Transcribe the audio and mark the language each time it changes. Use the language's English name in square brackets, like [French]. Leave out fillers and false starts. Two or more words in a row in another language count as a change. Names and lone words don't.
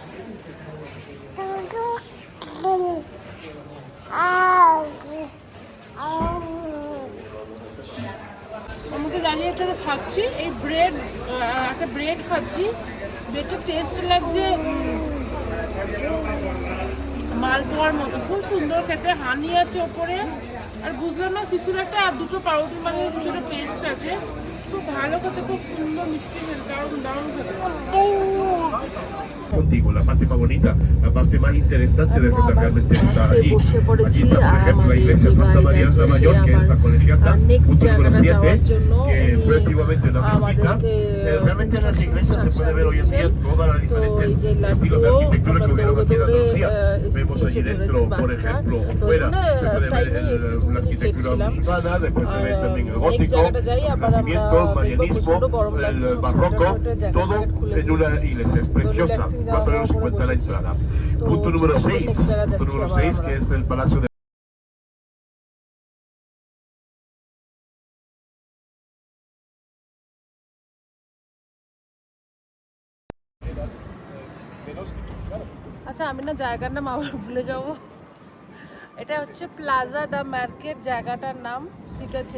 [Bangla] আমাকে দাঁড়িয়ে একটা খাচ্ছি, এই ব্রেড, একটা ব্রেড খাচ্ছি। ব্রেডটা টেস্ট লাগছে মালপোয়ার মতো, খুব সুন্দর খেতে, হানি আছে ওপরে। আর বুঝলাম না কিছুর একটা, আর দুটো পাউরুটির মাঝে কিছুটা পেস্ট আছে, খুব ভালো খেতে, খুব সুন্দর মিষ্টি খেতে, দারুণ দারুণ খেতে। [Spanish] Contigo, la parte más bonita, la parte más interesante de realmente estar allí. Allí está, por ejemplo, la iglesia Santa María la Mayor, que está colegiata, junto con los 7, que efectivamente una mezquita. Realmente en las iglesias se puede ver hoy en día todas las diferentes estilos de arquitectura que hubieron aquí en Andalucía. Vemos allí dentro, por ejemplo, o fuera, se puede ver la arquitectura musulmana, después se ve también el gótico, el renacimiento, el marianismo, el barroco, todo en una iglesia. Es preciosa, 4,50 € la entrada. Punto número 6, que es el Palacio de... [Bangla] আচ্ছা আমি না জায়গার নাম আবার ভুলে যাব। এটা হচ্ছে প্লাজা দ্য মার্কেট জায়গাটার নাম, ঠিক আছে?